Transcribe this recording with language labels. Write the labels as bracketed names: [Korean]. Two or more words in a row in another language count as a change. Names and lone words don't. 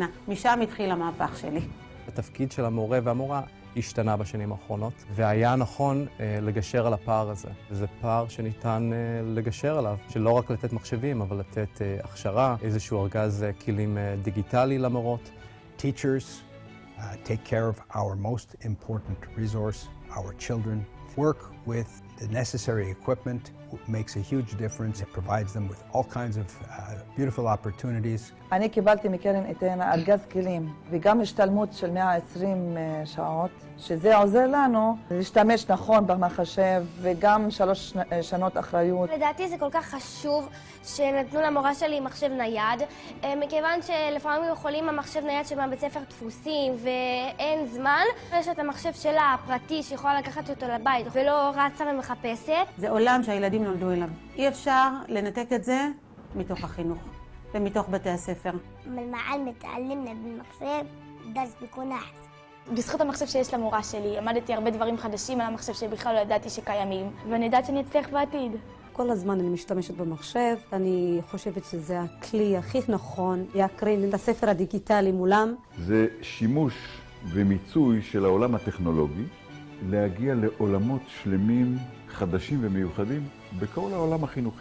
[Hebrew] משם התחיל המהפך שלי. התפקיד של המורה והמורה השתנה בשנים האחרונות, והיה נכון לגשר על הפער הזה. וזה פער שניתן לגשר עליו, שלא רק לתת מחשבים, אבל לתת הכשרה, איזשהו ארגז כלים דיגיטלי למורות. [English] Teachers take care of our most important resource, our children. Work with the necessary equipment makes a huge difference. It provides them with all kinds of beautiful opportunities. [Hebrew] אני קיבלתי מקרן אתנה ארגז כלים וגם השתלמות של 120 שעות, שזה עוזר לנו להשתמש נכון במחשב וגם 3 שנות אחריות. לדעתי זה כל כך חשוב שנתנו למורה שלי מחשב נייד, מכיוון שלפעמים יכולים המחשב נייד של בית ספר דפוסים ואין זמן. יש את המחשב שלה הפרטי שיכולה לקחת אותו לבית ולא רצה ומחפשת. זה עולם שהילדים נולדו אליו. אי אפשר לנתק את זה מתוך החינוך ומתוך בתי הספר. [Arabic] المعلم تعلمنا بالمحسب درس بيكون أحسن. [Hebrew] בזכות המחשב שיש למורה שלי, למדתי הרבה דברים חדשים על המחשב שבכלל לא ידעתי שקיימים, ואני יודעת שאני אצליח בעתיד. כל הזמן אני משתמשת במחשב, אני חושבת שזה הכלי הכי נכון להקרין את הספר הדיגיטלי מולם. זה שימוש ומיצוי של העולם הטכנולוגי, להגיע לעולמות שלמים, חדשים ומיוחדים, בכל העולם החינוכי.